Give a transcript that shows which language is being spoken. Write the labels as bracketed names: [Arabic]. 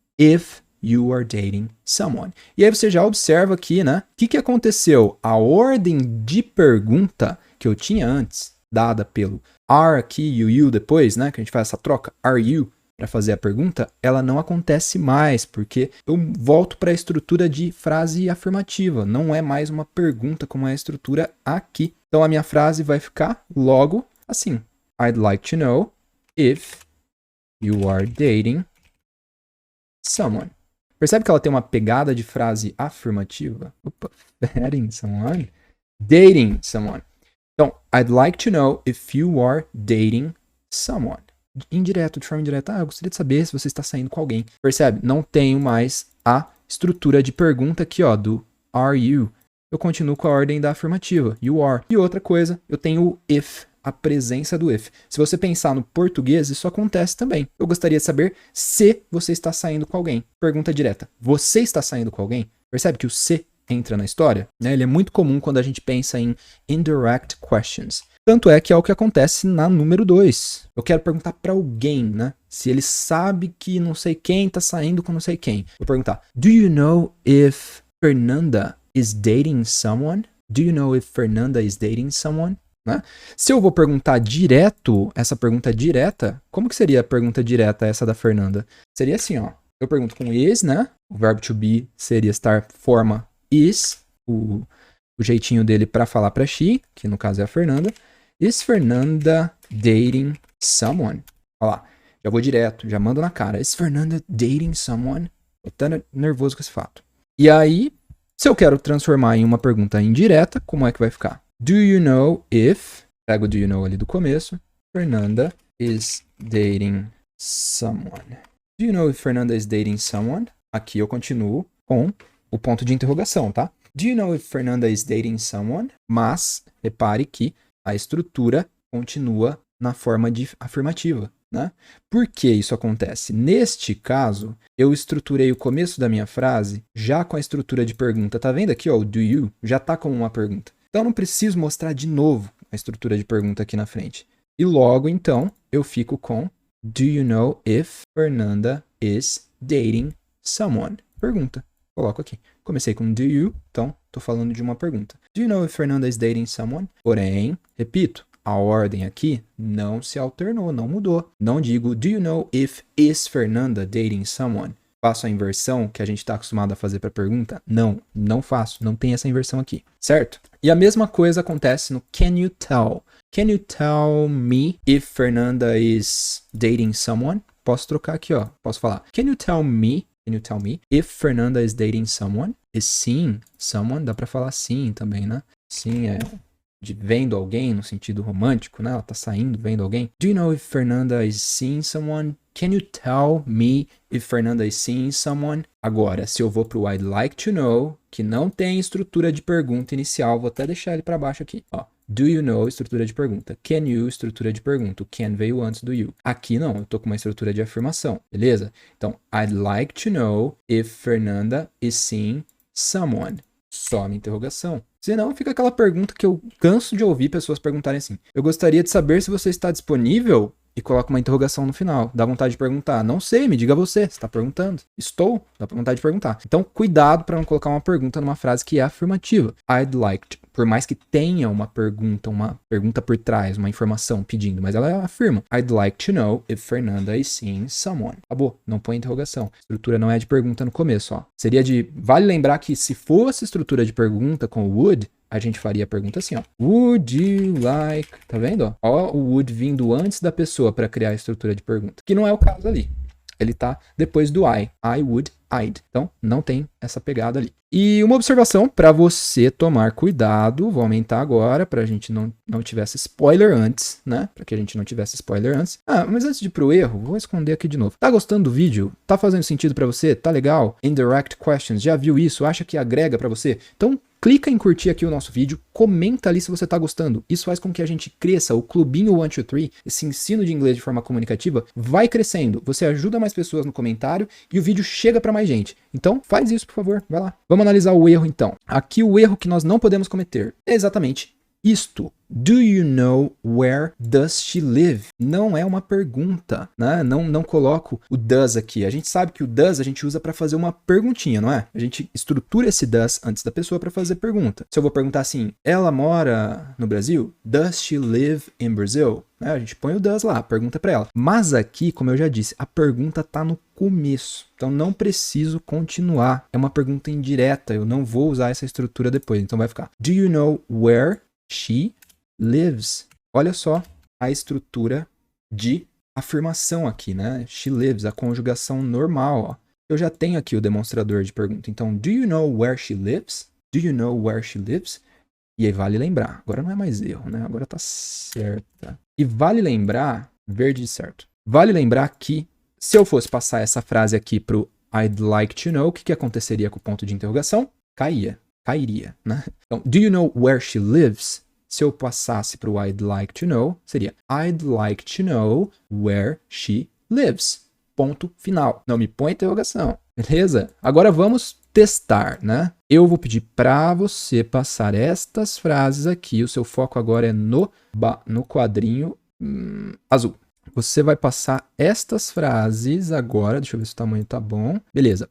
[English] If you are dating someone. [Portuguese] E aí você já observa aqui, né? O que aconteceu? A ordem de pergunta que eu tinha antes, dada pelo are aqui e o you depois, né? Que a gente faz essa troca, are you, para fazer a pergunta, ela não acontece mais, porque eu volto para a estrutura de frase afirmativa. Não é mais uma pergunta como é a estrutura aqui. Então a minha frase vai ficar logo assim. [English] I'd like to know if you are dating someone. [Portuguese] Percebe que ela tem uma pegada de frase afirmativa? [English] Opa, dating someone? Dating someone. Então, I'd like to know if you are dating someone. [Portuguese] Indireto, de forma indireta. Eu gostaria de saber se você está saindo com alguém. Percebe? Não tenho mais a estrutura de pergunta aqui, ó, do are you. Eu continuo com a ordem da afirmativa. You are. E outra coisa, eu tenho o if. A presença do if. Se você pensar no português, isso acontece também. Eu gostaria de saber se você está saindo com alguém. Pergunta direta. Você está saindo com alguém? Percebe que o se entra na história? Ele é muito comum quando a gente pensa em indirect questions. Tanto é que é o que acontece na número 2. Eu quero perguntar para alguém, né? Se ele sabe que não sei quem está saindo com não sei quem. Vou perguntar, [English] do you know if Fernanda is dating someone? Do you know if Fernanda is dating someone? [Portuguese] né? Se eu vou perguntar direto, essa pergunta direta, como que seria a pergunta direta essa da Fernanda? Seria assim, ó. Eu pergunto com is, né? O verbo to be seria estar forma is, o jeitinho dele para falar para she, que no caso é a Fernanda. [English] Is Fernanda dating someone? [Portuguese] Olha lá, já vou direto, já mando na cara. [English] Is Fernanda dating someone? [Portuguese] Eu tô nervoso com esse fato. E aí, se eu quero transformar em uma pergunta indireta, como é que vai ficar? [English] Do you know if... Pego o do you know ali do começo. Fernanda is dating someone. Do you know if Fernanda is dating someone? [Portuguese] Aqui eu continuo com o ponto de interrogação, tá? [English] Do you know if Fernanda is dating someone? [Portuguese] Mas, repare que a estrutura continua na forma de afirmativa, né? Por que isso acontece? Neste caso, eu estruturei o começo da minha frase já com a estrutura de pergunta. Tá vendo aqui, ó, o do you já tá como uma pergunta. Então, eu não preciso mostrar de novo a estrutura de pergunta aqui na frente. E logo, então, eu fico com [English] do you know if Fernanda is dating someone? [Portuguese] Pergunta. Coloco aqui. Comecei com do you, então estou falando de uma pergunta. [English] Do you know if Fernanda is dating someone? [Portuguese] Porém, repito, a ordem aqui não se alternou, não mudou. Não digo [English] do you know if is Fernanda dating someone? [Portuguese] Faço a inversão que a gente está acostumado a fazer para pergunta? Não, não faço. Não tem essa inversão aqui, certo? E a mesma coisa acontece no can you tell? [English] Can you tell me if Fernanda is dating someone? [Portuguese] Posso trocar aqui, ó. Posso falar. [English] Can you tell me if Fernanda is dating someone? [Portuguese] E sim, someone, dá pra falar sim também, né? Sim, é de vendo alguém no sentido romântico, né? Ela tá saindo, vendo alguém. [English] Do you know if Fernanda is seeing someone? Can you tell me if Fernanda is seeing someone? [Portuguese] Agora, se eu vou pro I'd like to know, que não tem estrutura de pergunta inicial, vou até deixar ele pra baixo aqui, ó. Do you know, estrutura de pergunta. Can you, estrutura de pergunta. O can veio antes do you. Aqui não, eu tô com uma estrutura de afirmação, beleza? [English] Então, I'd like to know if Fernanda is seeing someone. [Portuguese] Só uma interrogação. Senão fica aquela pergunta que eu canso de ouvir pessoas perguntarem assim. Eu gostaria de saber se você está disponível e coloca uma interrogação no final. Dá vontade de perguntar. Não sei, me diga você. Você está perguntando. Estou. Dá vontade de perguntar. Então, cuidado para não colocar uma pergunta numa frase que é afirmativa. I'd like to. Por mais que tenha uma pergunta por trás, uma informação pedindo, mas ela afirma. [English] I'd like to know if Fernanda is seeing someone. [Portuguese] Acabou. Não põe interrogação. A estrutura não é de pergunta no começo, ó. Seria de... Vale lembrar que se fosse estrutura de pergunta com would, a gente faria a pergunta assim, ó. [English] Would you like... [Portuguese] Tá vendo? Ó, o would vindo antes da pessoa para criar a estrutura de pergunta. Que não é o caso ali. Ele tá depois do I. I would, I'd. Então, não tem essa pegada ali. E uma observação para você tomar cuidado. Vou aumentar agora para a gente não tivesse spoiler antes, né? Para que a gente não tivesse spoiler antes. Ah, mas antes de ir pro erro, vou esconder aqui de novo. Tá gostando do vídeo? Tá fazendo sentido para você? Tá legal? Indirect questions. Já viu isso? Acha que agrega para você? Então, clica em curtir aqui o nosso vídeo, comenta ali se você está gostando. Isso faz com que a gente cresça. O Clubinho 123, esse ensino de inglês de forma comunicativa, vai crescendo. Você ajuda mais pessoas no comentário e o vídeo chega para mais gente. Então, faz isso, por favor. Vai lá. Vamos analisar o erro, então. Aqui o erro que nós não podemos cometer é exatamente isto. [English] Do you know where does she live? [Portuguese] Não é uma pergunta, né? Não coloco o does aqui. A gente sabe que o does a gente usa para fazer uma perguntinha, não é? A gente estrutura esse does antes da pessoa para fazer pergunta. Se eu vou perguntar assim, ela mora no Brasil? [English] Does she live in Brazil? [Portuguese] A gente põe o does lá, pergunta para ela. Mas aqui, como eu já disse, a pergunta tá no começo. Então não preciso continuar. É uma pergunta indireta. Eu não vou usar essa estrutura depois. Então vai ficar, [English] do you know where she lives? [Portuguese] Olha só a estrutura de afirmação aqui, né? She lives, a conjugação normal, ó. Eu já tenho aqui o demonstrador de pergunta. [English] Então, do you know where she lives? Do you know where she lives? [Portuguese] E aí vale lembrar. Agora não é mais erro, né? Agora tá certa. E vale lembrar, verde de certo. Vale lembrar que se eu fosse passar essa frase aqui pro I'd like to know, o que aconteceria com o ponto de interrogação? Cairia, né? [English] Então, do you know where she lives? [Portuguese] Se eu passasse para o [English] I'd like to know, seria I'd like to know where she lives. [Portuguese] Ponto final. Não me põe interrogação, beleza? Agora vamos testar, né? Eu vou pedir para você passar estas frases aqui. O seu foco agora é no quadrinho azul. Você vai passar estas frases agora. Deixa eu ver se o tamanho tá bom. Beleza.